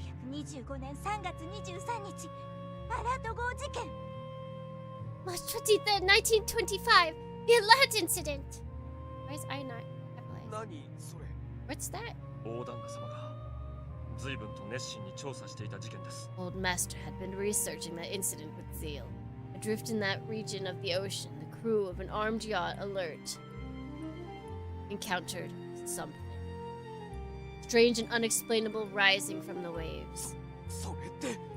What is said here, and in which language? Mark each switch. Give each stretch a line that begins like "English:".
Japanese: 1925年3月23日、アラート号事件。
English: March 23rd, 1925, the alert incident. Why is I not capitalized?
Japanese: 何それ?
English: What's that?
Japanese: 大旦那様が随分と熱心に調査していた事件です。
English: Old Master had been researching that incident with zeal. Adrift in that region of the ocean, the crew of an armed yacht, Alert, encountered something. Strange and unexplainable rising from the waves.
Japanese: それって